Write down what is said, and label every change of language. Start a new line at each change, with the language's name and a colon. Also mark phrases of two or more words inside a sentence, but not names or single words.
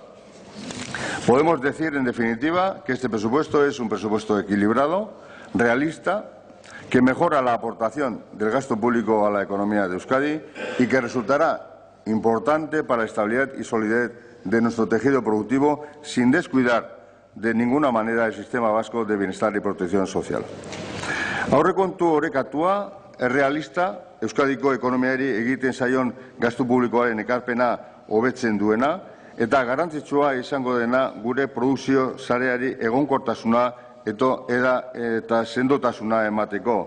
Spanish: Podemos decir, en definitiva, que este presupuesto es un presupuesto equilibrado, realista, que mejora la aportación del gasto público a la economía de Euskadi y que resultará importante para la estabilidad y solidez de nuestro tejido productivo, sin descuidar de ninguna manera el sistema vasco de bienestar y protección social.
Basque: Aurrekontu orekatua, errealista, Euskadiko ekonomiari egiten zaion gastu publikoaren ekarpena hobetzen duena, eta garrantzitsua izango dena gure produkzio sareari egonkortasuna eta sendotasuna emateko.